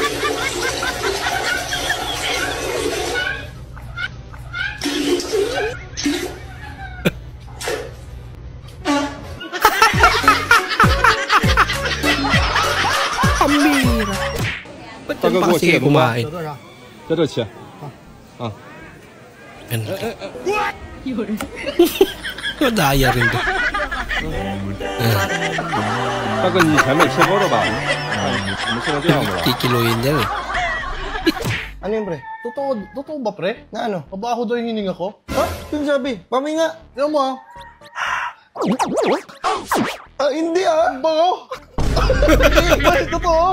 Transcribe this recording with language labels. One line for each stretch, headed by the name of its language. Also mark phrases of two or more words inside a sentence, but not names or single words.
Filipino: Pambira. Ba't yan pa kasi kayo kumain? Madaya rin to.
Chinese: 大哥，你以前没吃过的吧？你们现在这样子了。
Filipino: Kikiluin yan eh. Ano yun, pre? Totoo ba, pre? Na ano? Mabaho daw yung hininga ko? Ha? Yung sabi? Paminga. Tignan mo, ah. Hindi, ah. Bago? Pre, totoo.